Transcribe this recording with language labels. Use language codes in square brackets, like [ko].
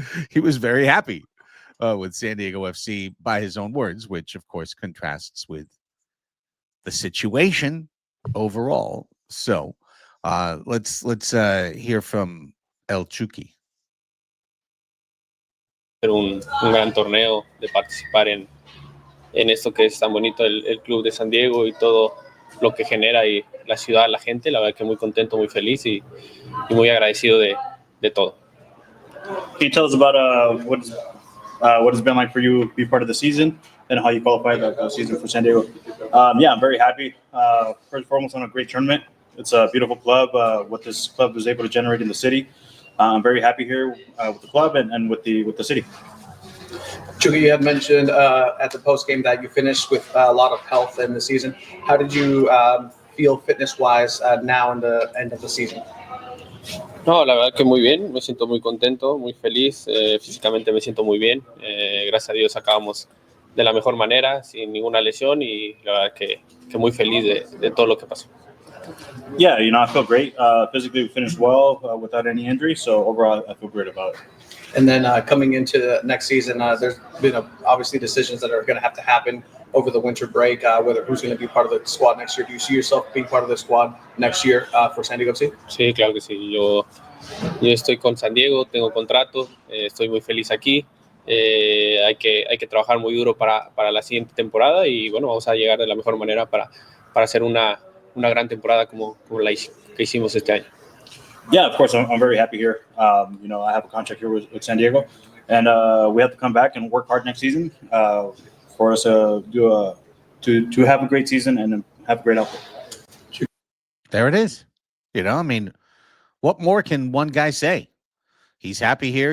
[en] He was very happy with San Diego FC by his own words, which of course contrasts with the situation overall. So let's hear from El Chucky. [es] Un gran torneo, de participar en esto que es tan bonito, el club de San Diego y todo lo que genera y la ciudad, la gente. La verdad que muy contento, muy feliz y muy agradecido de todo. [en] Can you tell us about what it's been like for you to be part of the season and how you qualified the season for San Diego? Yeah, I'm very happy. First and foremost, on a great tournament. It's a beautiful club. What this club was able to generate in the city. I'm very happy here with the club and with the city. Chucky, you had mentioned at the post game that you finished with a lot of health in the season. How did you feel fitness-wise now in the end of the season? [es] No, la verdad que muy bien, me siento muy contento, muy feliz, físicamente me siento muy bien, gracias a Dios acabamos de la mejor manera, sin ninguna lesión y la verdad que muy feliz de todo lo que pasó. [en] Yeah, I feel great. Physically, we finished well without any injury, so overall, I feel great about it. And then coming into the next season, there's been obviously decisions that are going to have to happen over the winter break, whether who's going to be part of the squad next year. Do you see yourself being part of the squad next year for San Diego FC? [es] Sí, claro que sí. Yo estoy con San Diego, tengo contrato, estoy muy feliz aquí. Hay que trabajar muy duro para la siguiente temporada y bueno, vamos a llegar de la mejor manera para hacer una gran temporada como la que hicimos este año. [en] Yeah, of course, I'm very happy here. I have a contract here with San Diego, and we have to come back and work hard next season for us to have a great season and have a great output. There it is. I mean, what more can one guy say? He's happy here.